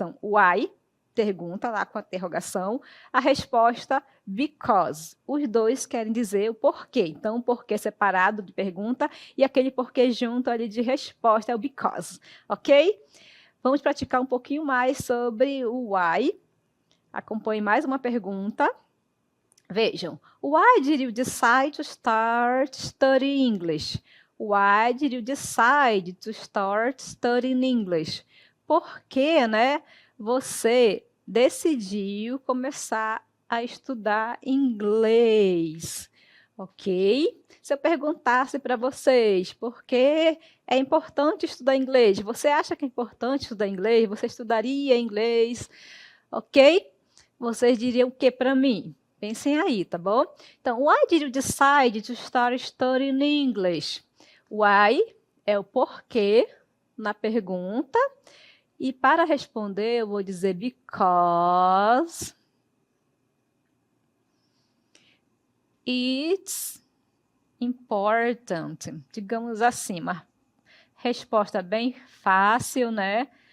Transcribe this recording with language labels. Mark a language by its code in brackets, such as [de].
[pt] Então, why, pergunta lá com a interrogação, a resposta because. Os dois querem dizer o porquê. Então, o porquê separado de pergunta e aquele porquê junto ali de resposta é o because, ok? Vamos praticar um pouquinho mais sobre o why. Acompanhe mais uma pergunta. Vejam, [en] why did you decide to start studying English? Why did you decide to start studying English? [pt] Por que, né, você decidiu começar a estudar inglês? Ok? Se eu perguntasse para vocês por que é importante estudar inglês, você acha que é importante estudar inglês? Você estudaria inglês? Ok? Vocês diriam o que para mim? Pensem aí, tá bom? [en] Então, why did you decide to start studying English? [pt] Why é o porquê na pergunta. E para responder, eu vou dizer [en] because it's important. [pt] Digamos assim, uma resposta bem fácil, né?